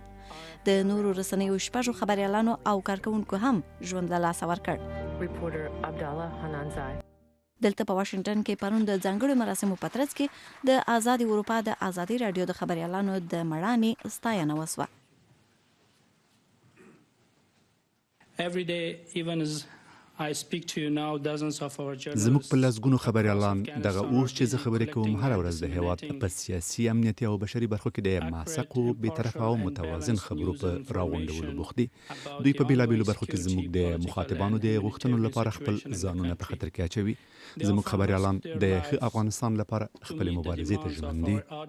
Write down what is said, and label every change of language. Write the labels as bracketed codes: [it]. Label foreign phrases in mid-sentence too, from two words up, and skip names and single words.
[ps] د نورو رسنیو شپږو خبریالانو او کارکونکو هم ژوند له لاسه ورکړ. دلته په واشنگټن کې پرون د ځانګړو مراسمو په ترڅ کې د آزادي اروپا د ازادي راډیو د خبریالانو د مړانې ستاینه وسوه. [en] Every day, even as I speak to you now, dozens of our journalists. [ps] زموږ په لسګونو خبریالان دغه اوس چې زه خبرې کوم هر ورځ د هیواد په سیاسي، امنیتي او بشري برخو کې د معسقو، بېطرفه او متوازن خبرو په راغونډولو بوخت دي. دوی په بېلابېلو برخو کې زموږ د مخاطبانو د غوښتنو لپاره خپل ځانونه په خطر کې اچوي. زموږ خبریالان د ښه افغانستان لپاره خپلې مبارزې ته ژمن دي.